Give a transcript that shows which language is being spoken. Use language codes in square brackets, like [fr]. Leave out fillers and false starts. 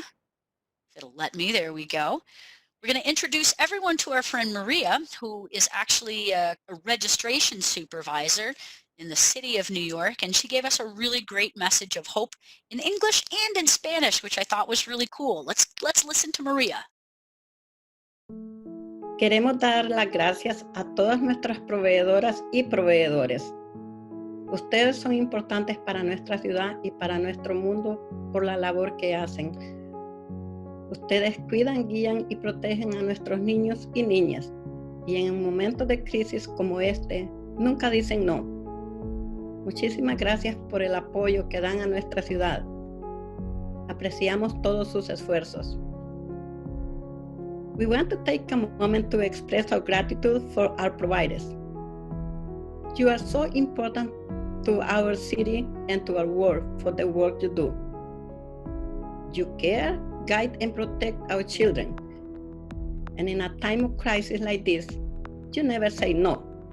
[en] If it'll let me, there we go. We're going to introduce everyone to our friend Maria, who is actually a registration supervisor in the city of New York, and she gave us a really great message of hope in English and in Spanish, which I thought was really cool. Let's listen to Maria. [es] Queremos dar las gracias a todas nuestras proveedoras y proveedores. Ustedes son importantes para nuestra ciudad y para nuestro mundo por la labor que hacen. Ustedes cuidan, guían y protegen a nuestros niños y niñas. Y en momentos de crisis como este, nunca dicen no. Muchísimas gracias por el apoyo que dan a nuestra ciudad. Apreciamos todos sus esfuerzos. [en] We want to take a moment to express our gratitude for our providers. You are so important to our city and to our world for the work you do. You care, guide, and protect our children. And in a time of crisis like this, you never say no.